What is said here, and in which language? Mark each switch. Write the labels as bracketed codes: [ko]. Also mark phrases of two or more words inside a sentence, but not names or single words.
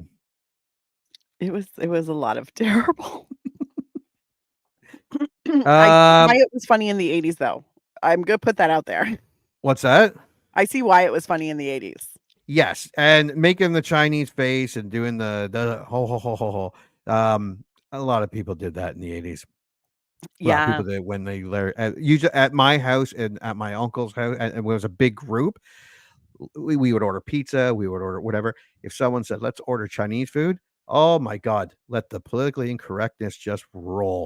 [en] It was a lot of terrible. I see why it was funny in the 80s, though. I'm gonna put that out there. What's that? I see why it was funny in the 80s. Yes, and making the Chinese face and doing the ho ho ho ho ho. A lot of people did that in the 80s. Yeah, people did when they usually at my house and at my uncle's house, and it was a big group. We would order pizza, we would order whatever. If someone said, "Let's order Chinese food," oh my God, let the politically incorrectness just roll.